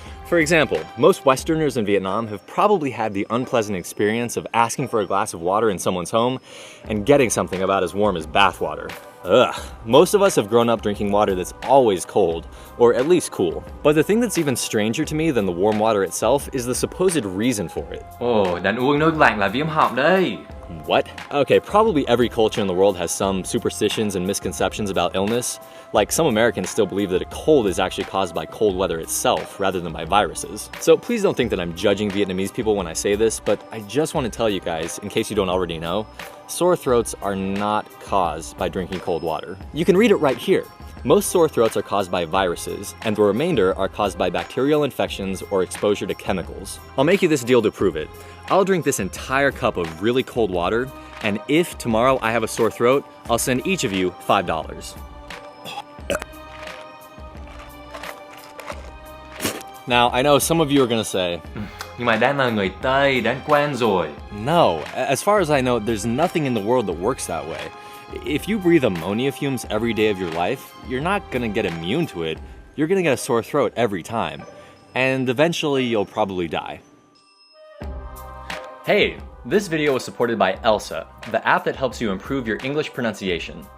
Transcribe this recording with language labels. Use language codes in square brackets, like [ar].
[en] For example, most Westerners in Vietnam have probably had the unpleasant experience of asking for a glass of water in someone's home and getting something about as warm as bathwater. Ugh. Most of us have grown up drinking water that's always cold, or at least cool. But the thing that's even stranger to me than the warm water itself is the supposed reason for it. [vi] Ồ, đành uống nước lạnh là viêm họng đấy. [en] What? Okay, probably every culture in the world has some superstitions and misconceptions about illness. Like some Americans still believe that a cold is actually caused by cold weather itself rather than by viruses. So please don't think that I'm judging Vietnamese people when I say this, but I just want to tell you guys, in case you don't already know, sore throats are not caused by drinking cold water. You can read it right here. Most sore throats are caused by viruses, and the remainder are caused by bacterial infections or exposure to chemicals. I'll make you this deal to prove it. I'll drink this entire cup of really cold water, and if tomorrow I have a sore throat, I'll send each of you $5. Now, I know some of you are gonna say, [vi] Nhưng mà Dan là người Tây, Dan quen rồi. [en] no, as far as I know, there's nothing in the world that works that way. If you breathe ammonia fumes every day of your life, you're not gonna get immune to it. You're gonna get a sore throat every time. And eventually you'll probably die. Hey, this video was supported by Elsa, the app that helps you improve your English pronunciation.